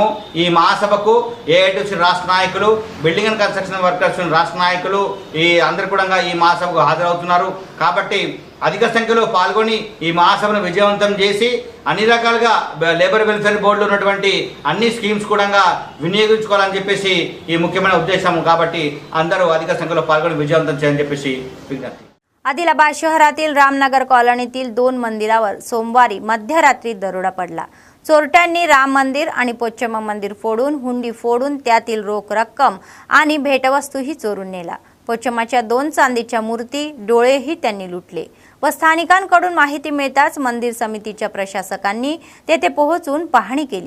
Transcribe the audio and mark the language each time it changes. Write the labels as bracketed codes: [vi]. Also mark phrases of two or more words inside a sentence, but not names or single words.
[te] ఈ మహాసభకు ఏఐటీసీ రాష్ట్ర నాయకులు, [en] building and construction workers [te] రాష్ట్ర నాయకులు ఈ అందరు కూడా ఈ మహాసభకు హాజరవుతున్నారు. కాబట్టి అధిక సంఖ్యలో పాల్గొని ఈ మహాసభను విజయవంతం చేసి అన్ని రకాలుగా [en] labour welfare [te] బోర్డులో ఉన్నటువంటి అన్ని స్కీమ్స్ కూడా వినియోగించుకోవాలని చెప్పేసి ఈ ముఖ్యమైన उद्देश కాబట్టి అందరూ అధిక సంఖ్యలో పాల్గొని విజయవంతం చేయాలని చెప్పేసి విజ్ఞప్తి. [mr] आदिलाबाद शहरातील रामनगर कॉलनीतील 2 मंदिरावर सोमवारी मध्यरात्री दरोडा पडला. चोरट्यांनी राम मंदिर आणि पोच्चम्मा मंदिर फोडून हुंडी फोडून त्यातील रोख रक्कम आणि भेटवस्तूही चोरून नेला. पोच्चम्माच्या 2 चांदीच्या मूर्ती, डोळेही त्यांनी लुटले व स्थानिकांकडून माहिती मिळताच मंदिर समितीच्या प्रशासकांनी तेथे पोहोचून पाहणी केली.